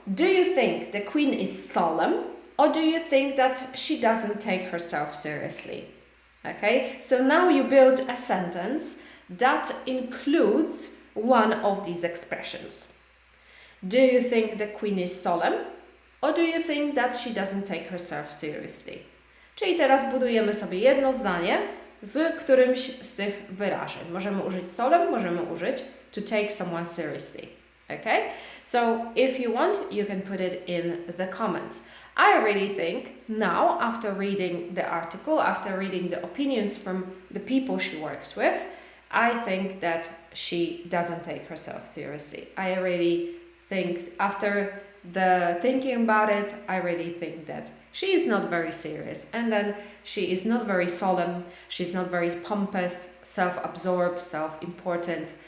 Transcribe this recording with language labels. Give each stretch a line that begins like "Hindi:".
English: Do you think the queen is solemn, or do you think that she doesn't take herself seriously? Okay, so now you build a sentence that includes one of these expressions. Do you think the queen is solemn, or do you think that she doesn't take herself seriously?
Polish: Czyli teraz budujemy sobie jedno zdanie z którymś z tych wyrażeń. Możemy użyć solemn, możemy użyć to take someone seriously.
English: Okay, so if you want, you can put it in the comments. I really think now, after reading the article, after reading the opinions from the people she works with, I think that she doesn't take herself seriously. I really think, after the thinking about it, I really think that she is not very serious, and then she is not very solemn, she's not very pompous, self-absorbed, self-important.